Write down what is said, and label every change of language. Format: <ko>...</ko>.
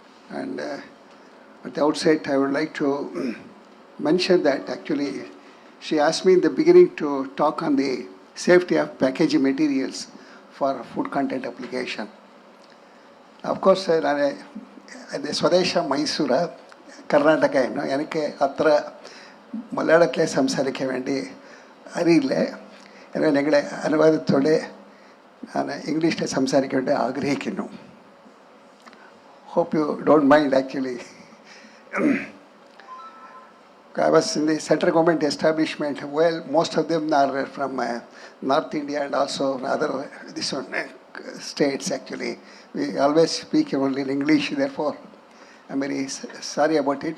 <en>And at the outset, I would like to mention that actually she asked me in the beginning to talk on the safety of packaging materials for food content application. Of course,</en> <ml>the Swadesha Mysura, Karnataka, എനിക്ക് അത്ര മലയാളത്തിലെ സംസാരിക്കാൻ വേണ്ടി അറിയില്ല. എന്നാൽ ഞങ്ങളുടെ അനുവാദത്തോടെ ഞാൻ ഇംഗ്ലീഷിൽ സംസാരിക്കാൻ വേണ്ടി ആഗ്രഹിക്കുന്നു.</ml> <en>Hope you don't mind actually. I was in the central government establishment. Well, most of them are from North India and also other states actually. We always speak only in English, therefore I'm very sorry about it.</en>